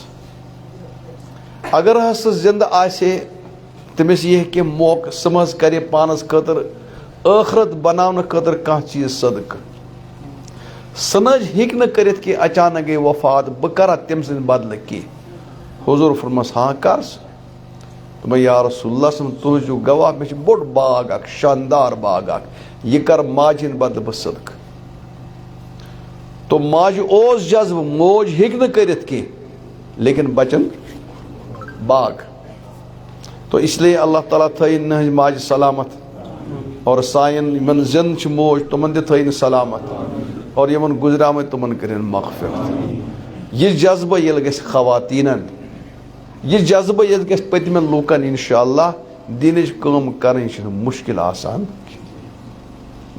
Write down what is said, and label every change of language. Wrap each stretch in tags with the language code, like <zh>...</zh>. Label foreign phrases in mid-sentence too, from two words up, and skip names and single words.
<ks>اگر حظ سُہ زندٕ آسہِ ہے تٔمِس یی ہے کینٛہہ موقعہٕ، سُہ مہ حظ کرِ پانس خٲطرٕ ٲخرت بناونہٕ خٲطرٕ کانٛہہ چیٖز صدقہٕ۔ سُہ نہ حظ ہیٚکہِ نہٕ کٔرِتھ کہِ اچانک گٔے وفات، بہٕ کرا تٔمۍ سٕنٛدِ بدلہٕ کینٛہہ۔ حضور فرمس ہاں کر ژٕ۔ دوٚپمَے یا رسول اللہ</ks> <ar>صلی اللہ علیہ وسلم</ar> <ks>تُہۍ ٲسِو گواہ، مےٚ چھُ بوٚڑ باغ اکھ، شاندار باغ اکھ، یہِ کر ماجہِ ہٕنٛدِ بدلہٕ بہٕ صدقہٕ۔ تو ماجہِ اوس جذبہٕ، موج ہیٚکہِ نہٕ کٔرِتھ کینٛہہ لیکن بچن باغ۔</ks> <ur>تو اس لیے</ur> <ks>اللہ تعالیٰ تھٲیِن نہٕنٛزِ ماجہِ سلامت، اور سانٮ۪ن یِمن زِندٕ چھِ موج تِمن تہِ تھٲیِن سلامت، اور یِمن گُزریمٕتۍ تِمن کٔرِنۍ مغفرت۔ یہِ جذبہٕ ییٚلہِ گژھِ خواتیٖنن، یہِ جذبہٕ ییٚلہِ گژھِ پٔتمٮ۪ن لوٗکن، انشاءاللہ دیٖنٕچ کٲم کرٕنۍ چھِنہٕ مُشکِل آسان کینٛہہ۔</ks>